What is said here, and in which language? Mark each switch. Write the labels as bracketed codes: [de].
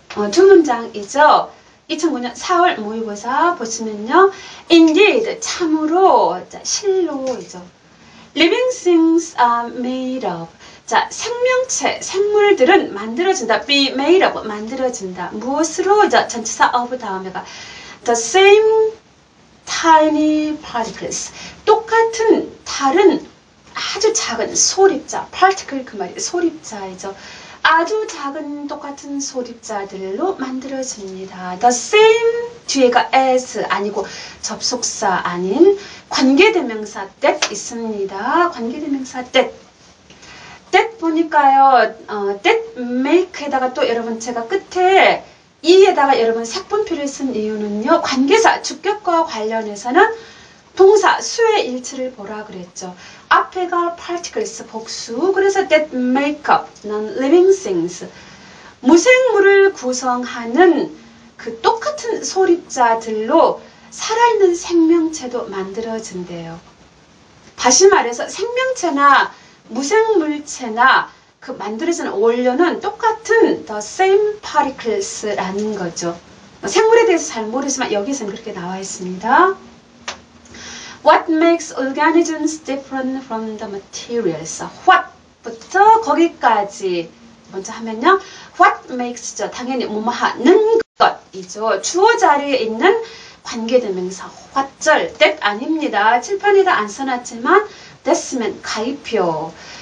[ko] 두 문장이죠. 2009년 4월 모의고사 보시면요. Indeed, 참으로, 자, 실로이죠. [en] Living things are made of. [ko] 자, 생명체, 생물들은 만들어진다. [en] Be made of, [ko] 만들어진다. 무엇으로? 자, 전치사 [en] of [ko] 다음에가 [en] the same tiny particles. [ko] 똑같은 다른 아주 작은 소립자, particle 그 말이 소립자이죠. 아주 작은 똑같은 소립자들로 만들어집니다. The same 뒤에가 as 아니고 접속사 아닌 관계대명사 that 있습니다. 관계대명사 that. that 보니까요. that make에다가 또 여러분 제가 끝에 이에다가 여러분 색분표를 쓴 이유는요. 관계사 주격과 관련해서는 동사 수의 일치를 보라 그랬죠. 앞에가 particles 복수, 그래서 [en] that make up non-living things, [ko] 무생물을 구성하는 그 똑같은 소립자들로 살아있는 생명체도 만들어진대요. 다시 말해서 생명체나 무생물체나 그 만들어지는 원료는 똑같은 [en] the same particles [ko] 라는 거죠. 생물에 대해서 잘 모르지만 여기서는 그렇게 나와 있습니다. [en] What makes organisms different from the materials? [ko] What부터 거기까지 먼저 하면요. [en] What makes죠. [ko] 당연히 뭐뭐하는 것이죠. 주어 자리에 있는 관계대명사 what절 that 아닙니다. 칠판에다 안 써놨지만 that으면 가입표.